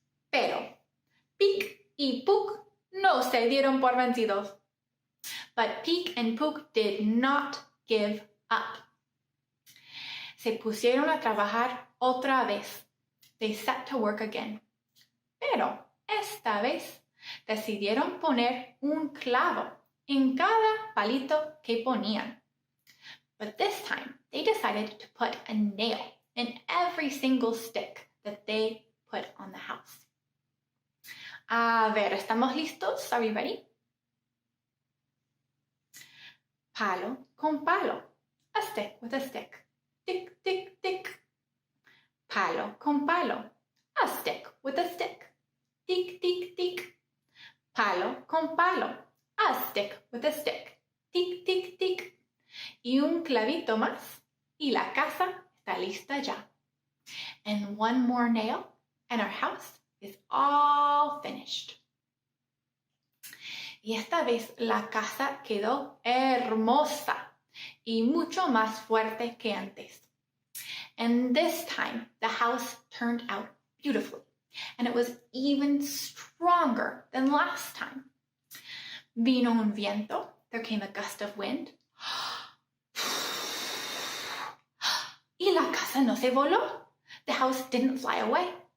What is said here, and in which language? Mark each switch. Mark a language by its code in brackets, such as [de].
[es] Pero Peek y Pook no se dieron por vencidos. [en] But Peek and Pook did not give up. [es] Se pusieron a trabajar otra vez. [en] They set to work again. [es] Pero esta vez decidieron poner un clavo en cada palito que ponían. [en] But this time they decided to put a nail in every single stick that they put on the house. [es] A ver, ¿estamos listos? [en] Are we ready? [es] Palo con palo, [en] a stick with a stick. Tick, tick, tick. [es] Palo con palo, [en] a stick with a stick. Tick, tick, tick. [es] Palo con palo, [en] a stick with a stick. Tick, tick, tick. [es] Y un clavito más, y la casa está lista ya. [en] And one more nail, and our house is all finished. [es] Y esta vez la casa quedó hermosa y mucho más fuerte que antes. [en] And this time the house turned out beautifully, and it was even stronger than last time. [es] Vino un viento, [en] there came a gust of wind. [es] Y la casa no se voló. [en] The house didn't fly away.